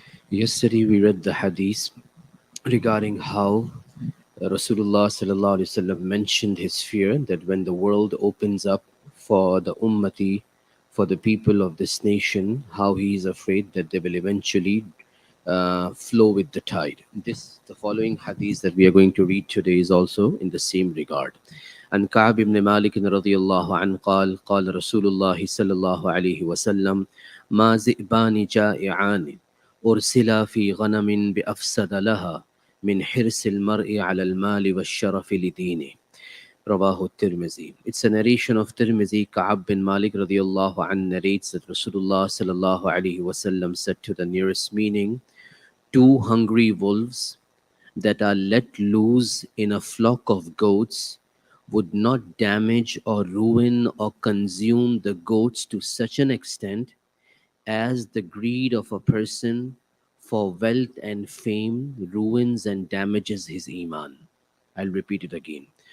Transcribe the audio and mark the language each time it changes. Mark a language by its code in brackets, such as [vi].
[en] Yesterday we read the hadith regarding how Rasulullah sallallahu alaihi wasallam mentioned his fear that when the world opens up for the ummati, for the people of this nation, how he is afraid that they will eventually flow with the tide. The following hadith that we are going to read today is also in the same regard. [ar] عن كعب بن مالك رضي الله عنه قال رسول الله صلى الله عليه وسلم ما ذئبان جائعان أرسلا في غنم بأفسد لها من حرص المرء على المال والشرف لدينه. [en] Rawahu Tirmizi. It's a narration of Tirmizi. Ka'ab bin Malik radiallahu an narrates that Rasulullah sallallahu alaihi wasallam said to the nearest meaning, two hungry wolves that are let loose in a flock of goats would not damage or ruin or consume the goats to such an extent as the greed of a person for wealth and fame ruins and damages his iman. I'll repeat it again.